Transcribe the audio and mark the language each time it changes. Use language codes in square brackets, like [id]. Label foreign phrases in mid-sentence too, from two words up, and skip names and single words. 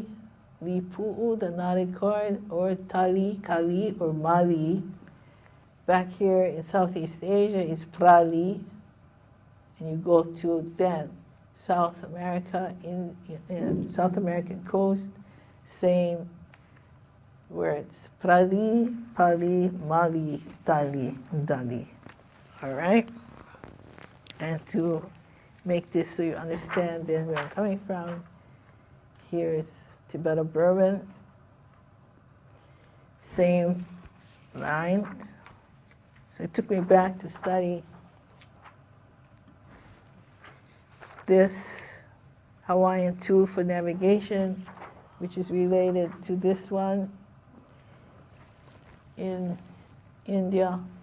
[en] Li pu'u, the knotted cord, or tali, kali, or mali. Back here in Southeast Asia is prali. And you go to then South America, in South American coast, same words. Prali, pali, mali, tali, dali. All right? And to make this so you understand then where I'm coming from, here's Tibeto-Burman. Same lines. So it took me back to study this Hawaiian tool for navigation, which is related to this one in India.